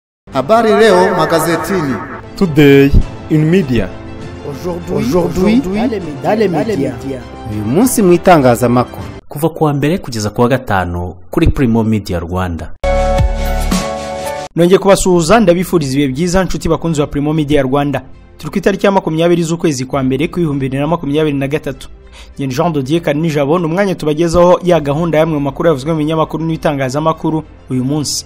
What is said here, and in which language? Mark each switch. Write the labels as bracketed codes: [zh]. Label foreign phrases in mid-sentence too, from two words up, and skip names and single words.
[sw] Habari leo magazetini. [en] Today in media. [fr] Aujourd'hui dans les médias. [rw] Uyu munsi mu itangazamakuru. Kuva kuwa mbere kugeza kuwa gatanu kuri Primo Media Rwanda. Nongeye kubasuhuza ndabifuriza ibihe byiza nshuti bakunzi wa Primo Media Rwanda. Turi ku itariki ya 20 z'ukwezi kwa mbere ku 2023. Njye Jean de Dieu Kanijabo n'umwanya tubagezaho ya gahunda yamwe mu makuru yavuzwe mu binyamakuru n'itangazamakuru uyu munsi.